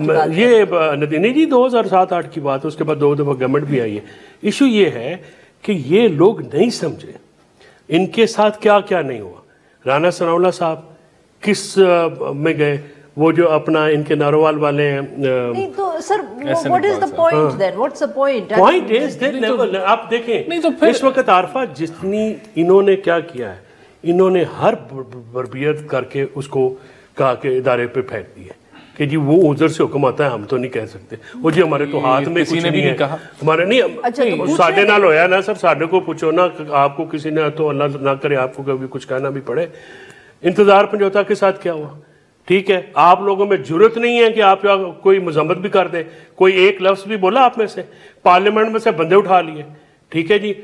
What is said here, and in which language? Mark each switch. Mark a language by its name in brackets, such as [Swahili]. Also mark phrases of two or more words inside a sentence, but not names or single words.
[Urdu] یہ نہیں جی 2007-8 کی بات ہے, اس کے بعد 2 دفعہ گورنمنٹ بھی آئی ہے. ایشو یہ ہے کہ یہ لوگ نہیں سمجھے ان کے ساتھ کیا کیا نہیں ہوا. رانا ثناءاللہ صاحب کس میں گئے, وہ جو اپنا ان کے ناروال والے ہیں. نہیں تو سر [English] what is the point then? What's the point? Point is that level. [Urdu] آپ دیکھیں اس وقت عارفہ جتنی انہوں نے کیا کیا ہے, انہوں نے ہر بربیت کر کے اس کو کہا کہ ادارے پہ پھینک دیا کہ جی وہ ادھر سے حکم آتا ہے, ہم تو نہیں کہہ سکتے. وہ جی ہمارے تو ہاتھ میں کچھ نہیں ہے, ہمارے نہیں [Punjabi] ساڈے نال ہویا نا [Urdu] سر, ساڈے کو پوچھو نا, آپ کو کسی نے تو اللہ نہ کرے آپ کو کبھی کچھ کہنا بھی پڑے. انتظار پنجوتا کے ساتھ کیا ہوا, ٹھیک ہے, آپ لوگوں میں جرت نہیں ہے کہ آپ کوئی مذمت بھی کر دے, کوئی ایک لفظ بھی بولا آپ میں سے, پارلیمنٹ میں سے بندے اٹھا لیے, ٹھیک ہے جی.